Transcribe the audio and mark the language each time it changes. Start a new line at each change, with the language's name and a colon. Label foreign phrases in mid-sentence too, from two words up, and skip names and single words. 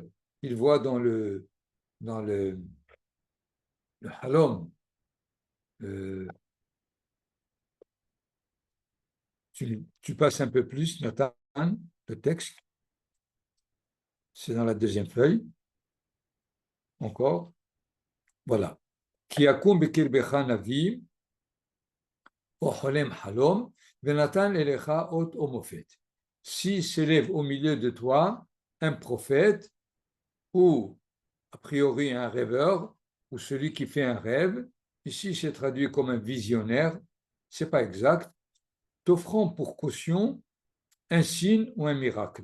French: Il voit dans le halom, tu passes un peu plus, Nathan, le texte, c'est dans la deuxième feuille, encore, voilà.
Hebrew: כי יקום בקרבך נביא, או חולם חלום, ונתן אליך אות או מופת.
French: Si s'élève au milieu de toi un prophète, ou a priori un rêveur, ou celui qui fait un rêve, ici c'est traduit comme un visionnaire, c'est pas exact, t'offrant pour caution un signe ou un miracle.